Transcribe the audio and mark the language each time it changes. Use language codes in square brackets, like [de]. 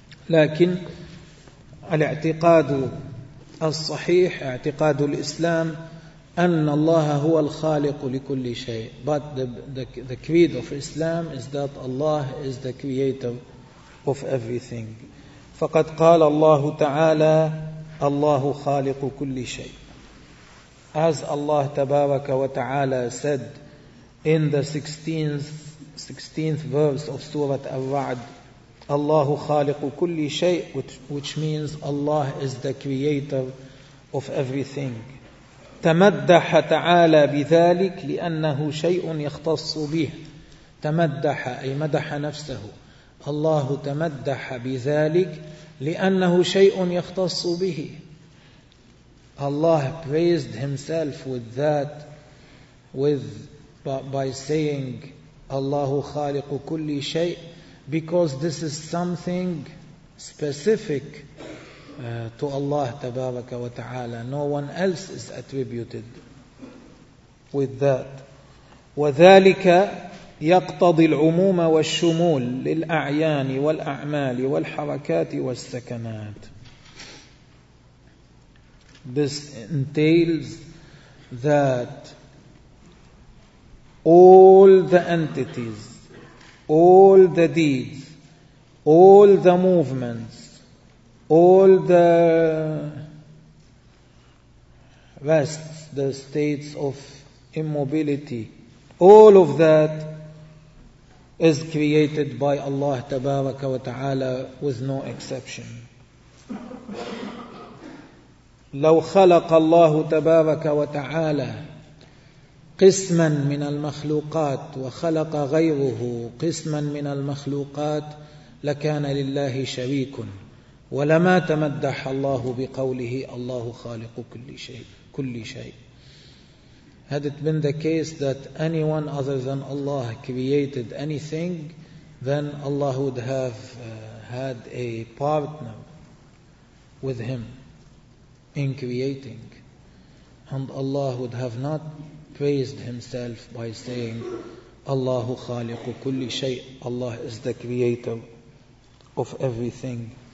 [ar] لكن الاعتقاد الصحيح اعتقاد الإسلام أن الله هو الخالق لكل شيء. [en] But the creed of Islam is that Allah is the creator of everything. [ar] فقد قال الله تعالى الله خالق كل شيء. [en] As Allah [ar] تبارك وتعالى [en] said in the 16th verse of Surah Al-Ra'd, Allah [ar] خالق كل شيء, [en] which means Allah is the creator of everything. [ar] تمدح تعالى بذلك لأنه شيء يختص به. تمدح أي مدح نفسه. الله تمدح بذلك لأنه شيء يختص به. [en] Allah praised himself with that, by saying Allah [ar] خالق كل شيء, [en] because this is something specific to Allah [ar] تبارك وتعالى. [en] No one else is attributed with that. [ar] وذلك يقتضي العموم والشمول للأعيان والأعمال والحركات والسكنات. [en] This entails that all the entities, all the deeds, all the movements, all the rests, the states of immobility, all of that is created by Allah [ar] تبارك وتعالى [en] with no exception. [ar] لو خلق الله تبارك وتعالى قسما من المخلوقات وخلق غيره قسما من المخلوقات لكان لله شريك ولما تمدح الله بقوله الله خالق كل شيء كل شيء. [en] Had it been the case that anyone other than Allah created anything, then Allah would have had a partner with him in creating, and Allah would have not praised himself by saying [ar] Allahu khaliqu kulli shay', [en] Allah is the creator of everything.